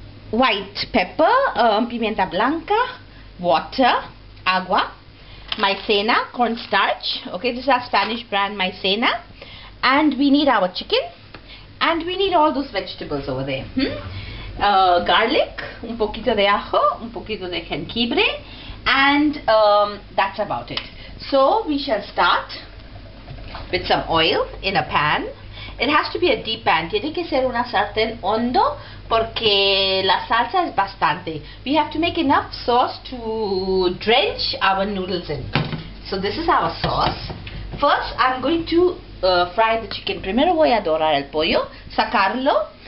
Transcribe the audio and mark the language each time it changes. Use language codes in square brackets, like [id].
[en] white pepper, pimienta blanca, water, agua, maicena, cornstarch, okay, this is our Spanish brand maicena, and we need our chicken, and we need all those vegetables over there. [es] Garlic, un poquito de ajo, un poquito de jengibre, [en] and that's about it. So we shall start with some oil in a pan. It has to be a deep pan. [es] Tiene que ser una sartén hondo porque la salsa es bastante. [en] We have to make enough sauce to drench our noodles in. So this is our sauce. First I'm going to fry the chicken. [es] Primero voy a dorar el pollo, sacarlo.